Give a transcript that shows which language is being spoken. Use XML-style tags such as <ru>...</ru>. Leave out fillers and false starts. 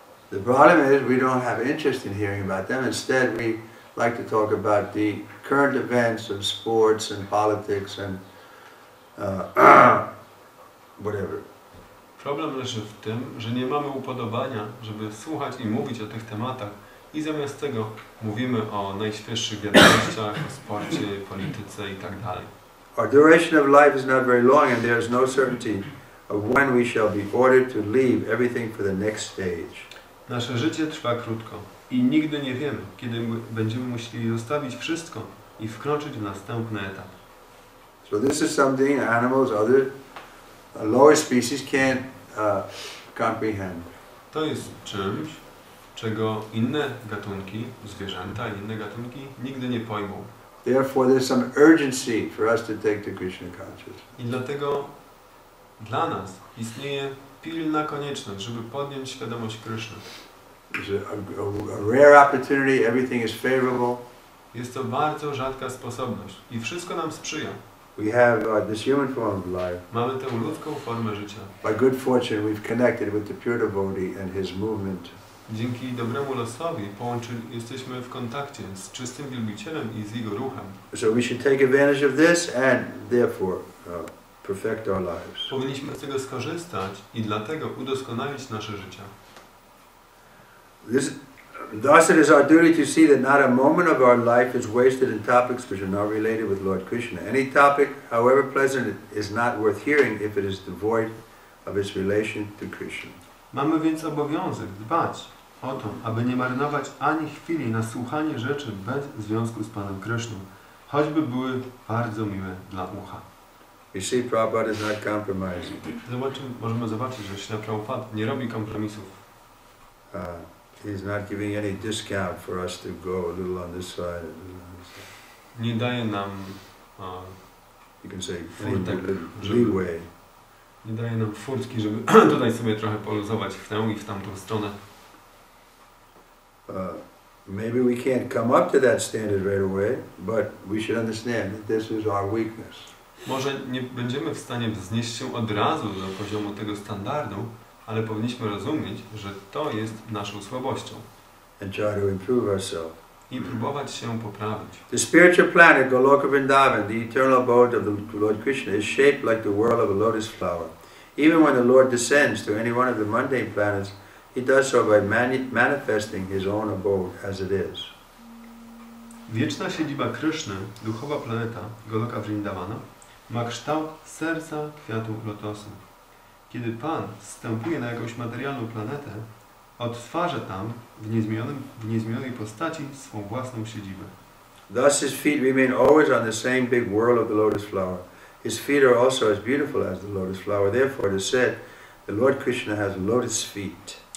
<en>The problem is we don't have interest in hearing about them. Instead, we like to talk about the current events of sports and politics and whatever.</en> <pl>Problem leży w tym, że nie mamy upodobania, żeby słuchać i mówić o tych tematach i zamiast tego mówimy o najświeższych wiadomościach, o sporcie, polityce itd.</pl> <en>Our duration of life is not very long, and there is no certainty of when we shall be ordered to leave everything for the next stage.</en> <pl>Nasze życie trwa krótko i nigdy nie wiemy, kiedy będziemy musieli zostawić wszystko i wkroczyć w następny etap.</pl> <en>So this is something animals, other lower species can't comprehend.</en> <pl>To jest czymś, czego inne gatunki, zwierzęta i inne gatunki nigdy nie pojmą.</pl> <en>Therefore, there's some urgency for us to take to Krishna consciousness.</en> <pl>I dlatego dla nas istnieje pilna konieczność, żeby podjąć świadomość Kryszny.</pl> <en>There's a rare opportunity, everything is favorable.</en> <pl>Jest to bardzo rzadka sposobność i wszystko nam sprzyja.</pl> <en>We have this human form of life.</en> <pl>Mamy tę ludzką formę życia.</pl> <en>By good fortune, we've connected with the pure devotee and his movement.</en> <pl>Dzięki dobremu losowi jesteśmy w kontakcie z czystym wielbicielem i z jego ruchem.</pl> <en>So we should take advantage of this and therefore perfect our lives.</en> <pl>Powinniśmy z tego skorzystać i dlatego udoskonalić nasze życie.</pl> <en>Thus it is our duty to see that not a moment of our life is wasted in topics which are not related with Lord Krishna. Any topic, however pleasant, is not worth hearing if it is devoid of its relation to Krishna.</en> <pl>Mamy więc obowiązek dbać o to, aby nie marnować ani chwili na słuchanie rzeczy bez związku z Panem Kryszną, choćby były bardzo miłe dla ucha.</pl> <en>You see, Prabhupada is not compromising.</en> <pl>Możemy zobaczyć, że Śrila Prabhupada nie robi kompromisów.</pl> <en>He's not giving any discount for us to go a little on this side.</en> <pl>Nie daje nam</pl> <en>you can say</en> <pl>furtek,</pl> <en>leeway.</en> <pl>Nie daje nam furtki, żeby tutaj sobie trochę poluzować w tę i w tamtą stronę.</pl> <en>Maybe we can't come up to that standard right away, but we should understand that this is our weakness.</en> <pl>Może nie będziemy w stanie wznieść się od razu do poziomu tego standardu, ale powinniśmy rozumieć, że to jest naszą słabością.</pl> <en>And try to improve ourselves.</en> <pl>I próbować się poprawić.</pl> <en>The spiritual planet Goloka Vrindavan, the eternal abode of the Lord Krishna, is shaped like the whirl of a lotus flower. Even when the Lord descends to any one of the mundane planets, He does so by manifesting His own abode as it is.</en> <pl>Wieczna siedziba Kryszny, duchowa planeta Goloka Vrindavana, ma kształt serca kwiatu lotosu. Kiedy Pan zstępuje na jakąś materialną planetę, odtwarza tam w niezmienionej postaci swą własną siedzibę.</pl> <en>Thus his feet remain always on the same big whirl of the lotus flower. His feet are also as beautiful as the lotus flower. Therefore it is said, the Lord Krishna has lotus feet.</en>